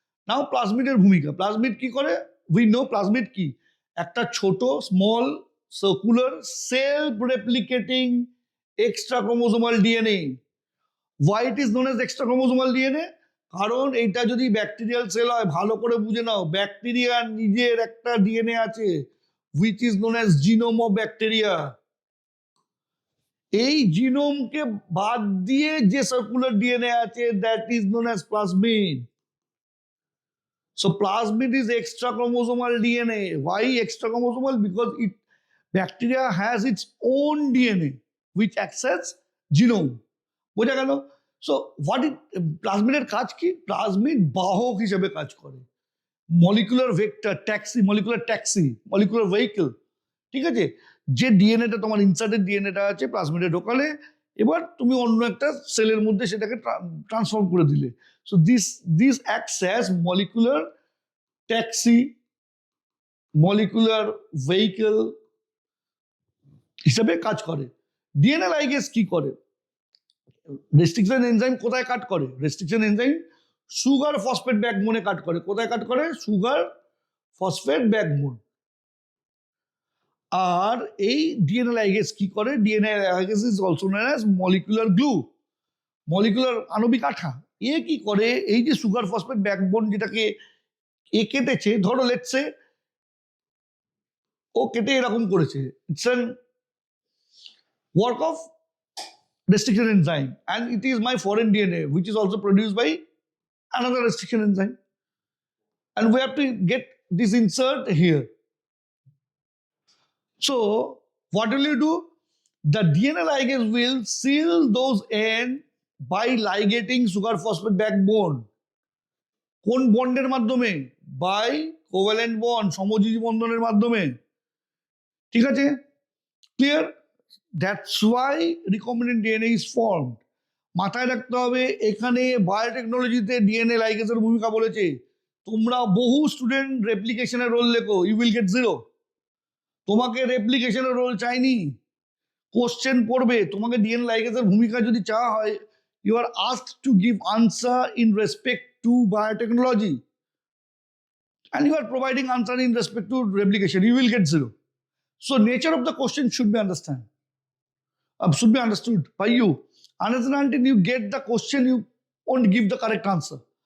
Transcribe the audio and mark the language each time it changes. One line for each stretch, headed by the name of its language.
Bangla: Now plasmid-এর ভূমিকা, plasmid কি করে?
English: We know plasmid
Bangla: কি, একটা ছোট small circular self replicating extra chromosomal DNA.
English: Why it is known as extra chromosomal DNA?
Bangla: কারণ এইটা যদি ব্যাকটেরিয়াল সেল হয়, ভালো করে বুঝে নাও, ব্যাকটেরিয়ার নিজের একটা ডিএনএ আছে
English: which is known as genome of bacteria.
Bangla: এই জিনোমকে বাদ দিয়ে যে সার্কুলার ডিএনএ আছে
English: that is known as plasmid. So plasmid is extra chromosomal DNA. Why extra chromosomal? Because bacteria has its own DNA which acts as genome.
Bangla: বোঝা গেল? So প্লাজমিডের কাজ কি? Plasmid বাহক হিসেবে কাজ করে, molecular vector, taxi, molecular taxi, molecular vehicle. ঠিক আছে, যে ডিএনএটা তোমার ইনসার্টেড ডিএনএটা আছে প্লাজমিডে ঢোকালে, এবার তুমি অন্য একটা সেলের মধ্যে সেটাকে ট্রান্সফর্ম করে দিলে।
English: so this acts as molecular taxi, molecular vehicle
Bangla: হিসেবে কাজ করে। ডিএনএ লাইগেজ কি করে? রেস্ট্রিকশন এনজাইম কোথায় কাট করে? রেস্ট্রিকশন এনজাইম সুগার ফসফেট ব্যাকবোনে কাট করে। কোথায় কাট করে? Sugar phosphate backbone. আর এই ডিএনএ লাইগেজ কি করে?
English: DNA ligase is also known as molecular glue, molecular
Bangla: আণবিক আঠা। এ কি করে? এই যে সুগার ফসফেট ব্যাকবোন যেটাকে এ কেটেছে, ধরো লেটস সে ও কেটে এরকম করেছে,
English: It's an work of restriction enzyme, and it is my foreign DNA which is also produced by another restriction enzyme, and we have to get this insert here. So what will you do? The DNA ligase will seal those end by ligating sugar phosphate backbone.
Bangla: কোন বন্ডের মাধ্যমে?
English: by covalent bond,
Bangla: সমযোজী বন্ধনের মাধ্যমে। ঠিক আছে, clear?
English: That's why recombinant DNA is formed.
Bangla: মাথায় রাখতে হবে, এখানে বায়োটেকনোলজিতে ডিএনএ লাইগেজের ভূমিকা বলেছে। তোমরা বহু স্টুডেন্ট রেপ্লিকেশনের রোল লেখো,
English: You will get zero.
Bangla: তোমাকে রেপ্লিকেশনের রোল চাইনি, কোশ্চেন পড়বে, তোমাকে ডিএনএ লাইগেজের ভূমিকা যদি চাওয়া হয়,
English: You are asked to give answer in respect to biotechnology, and you are providing answer in respect to replication, you will get zero. So nature of the question should be understood by you. Unless and until you get the question, you won't give the correct answer.